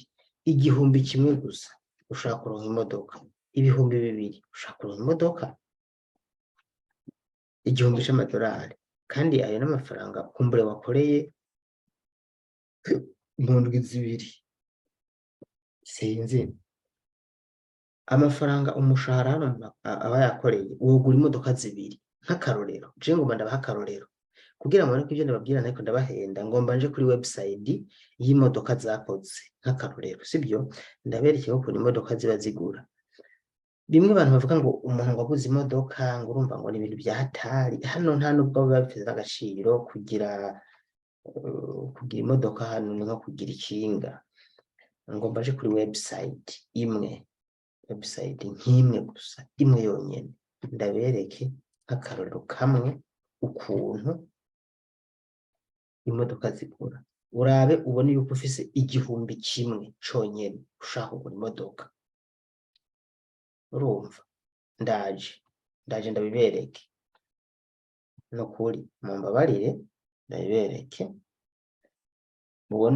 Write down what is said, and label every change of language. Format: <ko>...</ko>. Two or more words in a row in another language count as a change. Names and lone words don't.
<rn>1,000 gusa ushaka kuronka imodoka, 2,000 ushaka kuronka imodoka, 1,000 c'amadolari, kandi ayo n'amafaranga kumbure wakoreye mu ndwi zibiri. Sinzi amafaranga umushahara hano aba yakoreye, wogura imodoka 2 nk'akarorero. Je ngomba ndabaha akarorero kugira ngo ibyo ndababwira ariko ndabahenda. Ngomba nje kuri website y'imodoka zakoze nk'akarorero, sibyo? Ndaberekeye ko imodoka ziba zigura. Bimwe abantu bavuga ngo umuntu ngo aguze imodoka ngo urumva ngo ni ibintu bya hatari. Hano nta nubwo biba bifite agaciro kugira imodoka hano, ni nko kugira ikinga. Ngomba nje kuri website imwe, website nk'imwe gusa, imwe yonyene, ndabereke nk'akarorero kamwe ukuntu imodoka zigura. Urabe ubone yuko ufise 1,000 conyene ushaka kugura imodoka. Urumva ndaje ndabibereke, nukuri mumbabarire ndabibereke mubone.</rn>